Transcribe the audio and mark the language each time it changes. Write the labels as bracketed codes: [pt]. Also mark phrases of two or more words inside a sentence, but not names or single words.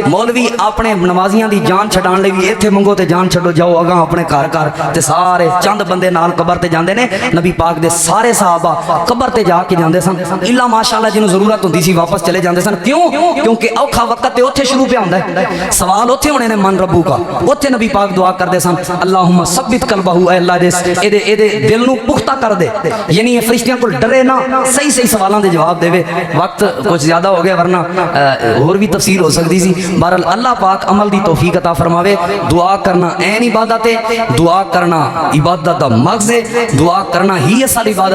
[pa] مولوی اپنے نمازیاں دی جان چھڈان لئی بھی ایتھے منگو تے جان چھڈو، جاؤ اگاں اپنے گھر گھر تے سارے چند بندے نال قبر تے جاندے نے. نبی پاک دے سارے صحابہ قبر تے جا کے جاندے سن، الا ماشاءاللہ جنہاں ضرورت ہندی سی واپس چلے جاندے سن. کیوں? کیونکہ اوکھا وقت تے اوتھے شروع پے ہندا ہے، سوال اوتھے ہونے نے [ar] من ربك. [pa] اوتھے نبی پاک دعا کردے سن, [ar] اللهم ثبت قلبه, [pa] اے اللہ دے ایدے دل نوں پختہ کر دے, [ur] یعنی یہ فرشتیاں کو ڈرے نہ، صحیح صحیح سوالوں کے جواب دیوے. وقت کچھ زیادہ ہو گیا ورنہ اور بھی تفصیل ہو سکتی سی. [pa] بہرحال اللہ پاک عمل دی توفیق عطا فرماوے. [ur] دعا کرنا عین عبادت ہے, [pa] دعا کرنا عبادت دا مغز ہے, [ur] دعا کرنا ہی اصل عبادت ہے.